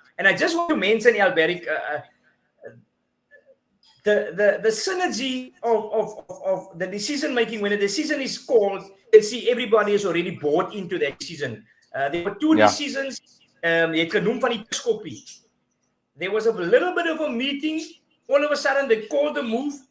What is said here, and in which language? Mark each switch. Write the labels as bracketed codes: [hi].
[en] And I just want to mention, Alberic, the synergy of the decision making. When a decision is called, you see everybody is already bought into that decision. There were 2 decisions. [af] Jy het genoem van die piskopie. [en] There was a little bit of a meeting. All of a sudden, they called the move.